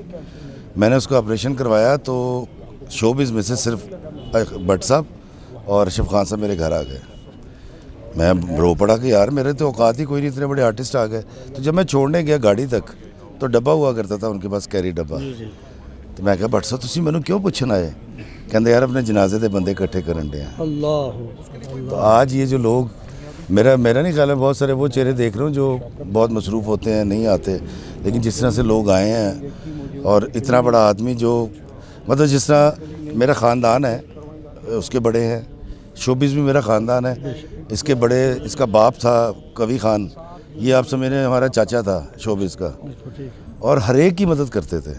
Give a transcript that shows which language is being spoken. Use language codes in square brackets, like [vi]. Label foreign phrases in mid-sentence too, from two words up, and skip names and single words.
[ur] میں نے اس کو آپریشن کروایا, تو شوبز میں سے صرف بٹ صاحب اور اشرف خان صاحب میرے گھر آ گئے. میں رو پڑا کہ یار میرے تو اوقات ہی کوئی نہیں, اتنے بڑے آرٹسٹ آ گئے. تو جب میں چھوڑنے گیا گاڑی تک, تو ڈبہ ہوا کرتا تھا ان کے پاس, کیری ڈبہ. [pa] تو میں کہا بٹ صاحب تسی مینوں کیوں پوچھنا ہے, ਕਹਿੰਦੇ ਯਾਰ ਆਪਣੇ ਜਨਾਜ਼ੇ ਦੇ ਬੰਦੇ ਇਕੱਠੇ ਕਰਨ ਦੇ ਆ। [ur] اللہ تو آج یہ جو لوگ میرا نہیں خیال ہے بہت سارے وہ چہرے دیکھ رہا ہوں جو بہت مصروف ہوتے ہیں نہیں آتے، لیکن جس طرح سے لوگ آئے ہیں اور اتنا بڑا آدمی جو مطلب جس طرح میرا خاندان ہے اس کے بڑے ہیں، شوبز بھی میرا خاندان ہے، اس کے بڑے اس کا باپ تھا کوی خان، یہ آپ سمجھیں ہمارا چاچا تھا شوبز کا، اور ہر ایک کی مدد کرتے تھے.